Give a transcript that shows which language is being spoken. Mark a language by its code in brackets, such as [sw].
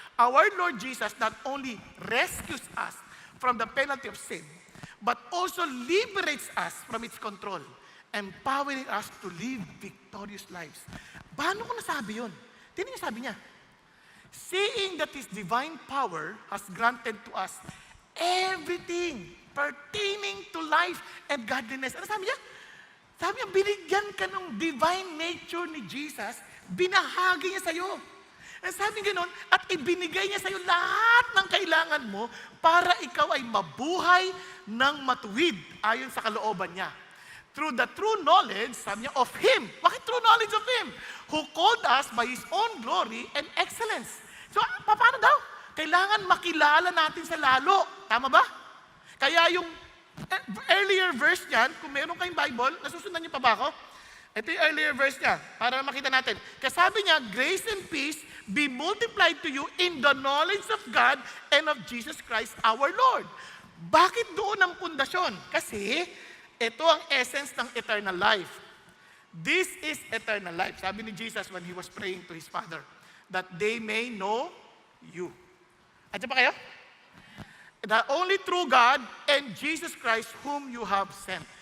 [en] Our Lord Jesus not only rescues us from the penalty of sin, but also liberates us from its control, empowering us to live victorious lives. [tl] Paano ko nasabi yun? Tingnan niyo sabi niya, [en] seeing that His divine power has granted to us everything pertaining to life and godliness. [tl] Ano sabi niya? Sabi niya, binigyan ka ng divine nature ni Jesus, binahagi niya sa'yo. And sabi ganoon, at ibinigay niya sa iyo lahat ng kailangan mo para ikaw ay mabuhay ng matuwid ayon sa kalooban niya. [en] Through the true knowledge, [tl] sabi niya, [en] of Him. [tl] Bakit [en] true knowledge of Him? Who called us by His own glory and excellence. [tl] So, paano daw? Kailangan makilala natin sa lalo. Tama ba? Kaya yung [en] earlier verse [tl] niyan, kung meron kayong Bible, nasusundan niyo pa ba ako? Ito yung [en] earlier verse [tl] niya, para makita natin. Kasi sabi niya, [en] grace and peace be multiplied to you in the knowledge of God and of Jesus Christ our Lord. [tl] Bakit doon ang pundasyon? Kasi ito ang essence ng [en] eternal life. This is eternal life. [tl] Sabi ni [en] Jesus when He was praying to His Father, that they may know you. [tl] Andiyan pa kayo? [en] The only true God and Jesus Christ whom you have sent.